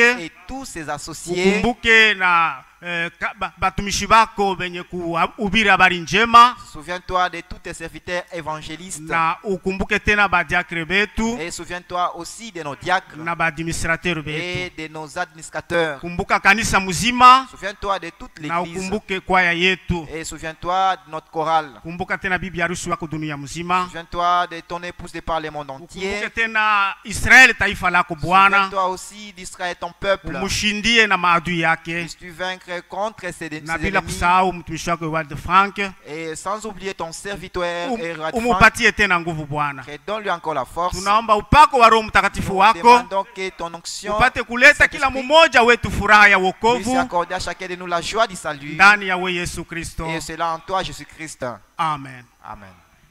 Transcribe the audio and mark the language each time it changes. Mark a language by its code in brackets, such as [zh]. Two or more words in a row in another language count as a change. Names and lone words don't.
[fr] et tous ses associés. [sw] ukumbuke na batumishi bako benye kuhubiri habari njema, [fr] Souviens-toi de tous tes serviteurs évangélistes. [sw] na ukumbuke tena badiakre betu [fr] Et souviens-toi aussi de nos diacres [sw] na baadministrateur [fr] et [sw] betu. [fr] de nos administrateurs. [sw] Kumbuka kanisa mzima [fr] Souviens-toi de toute [sw] na [fr] l'église. [sw] ukumbuke kwaya yetu. [fr] Et souviens-toi de notre chorale. [sw] Kumbuka tena bibi harusi wako dunia mzima. [fr] Souviens-toi de ton épouse de par le monde entier. [sw] Ukumbuke tena Israeli taifa lako Bwana, [fr] Souviens-toi aussi d'Israël, ton peuple. [sw] umushindie na maadui yake, [fr] Puisses-tu vaincre contre ses [sw] na bila [fr] ennemis. [sw] kusahau mtumishi wako Wald Frank. [fr] Et sans oublier ton serviteur Erad Frank. [sw] Umupatie tena nguvu Bwana. [fr] Et donne-lui encore la force. [sw] Tunaomba upako wa Roho Mtakatifu [fr] Nous [sw] wako [fr] demandons que ton onction [sw] upate kuleta kila [fr] Saint-Esprit [sw] mmoja wetu furaha ya [fr] puisse [sw] wokovu [fr] accorder à chacun de nous la joie du salut. [sw] ndani ya we Yesu Kristo. [fr] Et cela en toi, Jésus-Christ. Amen. Amen.